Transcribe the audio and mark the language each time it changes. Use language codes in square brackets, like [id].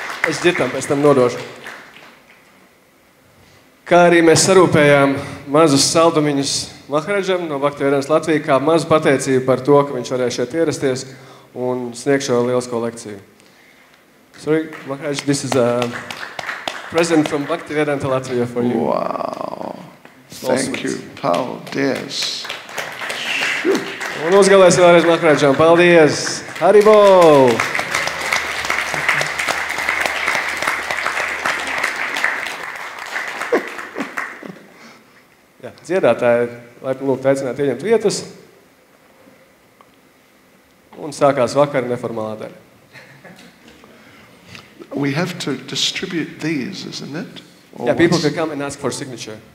[lv] Es Ģirtam pēc tam nodošu. Kā arī mēs sarūpējām mazus saldumiņus Maharaģam no Bhakti Caitanya Latvija, kā mazu pateicību par to, ka viņš varēja šeit ierasties un sniegt šo lielisko lekciju. [en] Sorry, Maharaj, this is a present from Bhakti Caitanya Latvia for you. Wow. Thank you. [lv] Paldies. Un uzgalēsim vēlreiz Maharaģam. Paldies. Haribo! Jā, dziedātāji laipni lūgt aicināt ieņemt vietas. Un sākās vakara neformālā daļa. [en] We have to distribute these, isn't it? Or Yeah, people what's- can come and ask for signature.